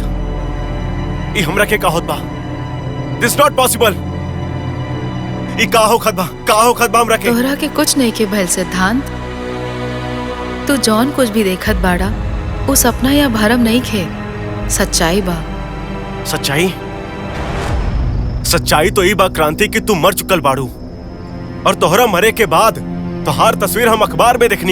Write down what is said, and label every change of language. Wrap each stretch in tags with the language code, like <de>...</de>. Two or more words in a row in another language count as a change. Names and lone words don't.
<bho>ये हमरा के का होत बा?</bho> <en>this not possible.</en> <bho>ये का हो खत बा हमरा के? तोहरा के कुछ नहीं के भइल सिद्धांत। तू जौन कुछ भी देखत बाड़ा वो सपना या भरम नहीं खे, सच्चाई बा। सच्चाई तो ई बा क्रांति कि तू मर चुकल बाड़ू और तोहरा मरे के बाद तोहार तस्वीर हम अखबार में देखनी।</bho>